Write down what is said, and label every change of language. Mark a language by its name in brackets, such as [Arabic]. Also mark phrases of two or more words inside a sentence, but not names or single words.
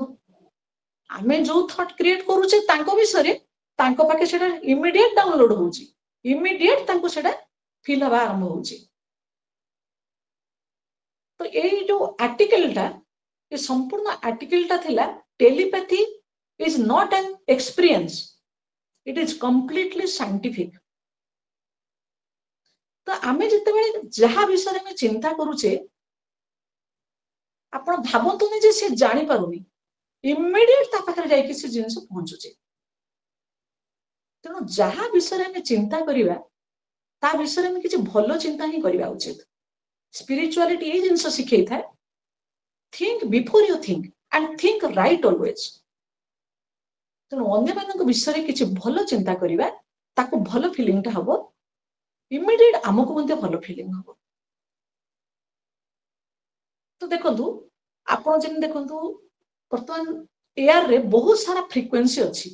[Odia] ଆମେ ଯୋଉ [English] thought create [Odia] କରୁଛେ ତାଙ୍କ ବିଷୟରେ ତାଙ୍କ ପାଖେ ସେଟା [English] immediate download [Odia] ହଉଛି, ଇମିଡିଏଟ ତାଙ୍କୁ ସେଟା ଫିଲ୍ ହେବା ଆରମ୍ଭ ହଉଛି। ତ ଏଇ ଯୋଉ ଆର୍ଟିକଲଟା, ଏ ସମ୍ପୂର୍ଣ୍ଣ ଆର୍ଟିକଲଟା ଥିଲା ଟେଲିପାଥି [English] is not an experience, it is completely scientific। [Odia] ତ ଆମେ ଯେତେବେଳେ ଯାହା ବିଷୟରେ ଆମେ ଚିନ୍ତା କରୁଛେ, ଆପଣ ଭାବନ୍ତୁନି ଯେ ସେ ଜାଣିପାରୁନି, ଇମିଡିଏଟ ତା ପାଖରେ ଯାଇକି ସେ ଜିନିଷ ପହଞ୍ଚୁଛି। ତେଣୁ ଯାହା ବିଷୟରେ ଆମେ ଚିନ୍ତା କରିବା ତା ବିଷୟରେ ଆମେ କିଛି ଭଲ ଚିନ୍ତା ହିଁ କରିବା ଉଚିତ। ସ୍ପିରିଚୁଆଲିଟି ଏଇ ଜିନିଷ ଶିଖେଇଥାଏ, [English] think before you think and think right always। [Odia] ତେଣୁ ଅନ୍ୟମାନଙ୍କ ବିଷୟରେ କିଛି ଭଲ ଚିନ୍ତା କରିବା, ତାକୁ ଭଲ ଫିଲିଂଟା ହବ, ଇମିଡିଏଟ ଆମକୁ ମଧ୍ୟ ଭଲ ଫିଲିଂ ହବ। ତ ଦେଖନ୍ତୁ, ଆପଣ ଯେମିତି ଦେଖନ୍ତୁ ବର୍ତ୍ତମାନ ଏୟାରରେ ବହୁତ ସାରା ଫ୍ରିକ୍ୱେନ୍ସି ଅଛି।